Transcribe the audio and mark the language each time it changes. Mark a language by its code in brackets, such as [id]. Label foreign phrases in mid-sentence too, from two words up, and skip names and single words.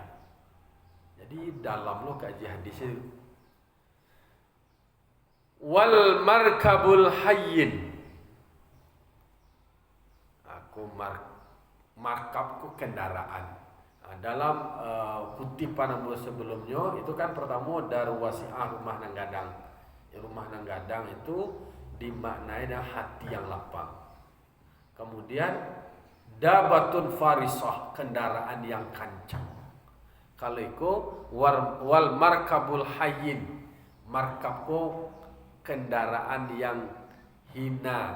[min] Jadi dalam lo kaji hadis itu [ar] وَالْمَرْكَبُ الْهَيِّنُ. [id] Markabku kendaraan. Dalam kutipan sebelumnya itu kan pertama [ar] دَارٌ وَاسِعَةٌ [min] rumah nang gadang. Rumah nang gadang [id] itu dimaknai dengan hati yang lapang. Kemudian [ar] دَابَّةٌ فَارِهَةٌ, [id] kendaraan yang kancang. Kalau itu [ar] وَالْمَرْكَبُ الْهَيِّنُ, [id] markabku kendaraan yang hina.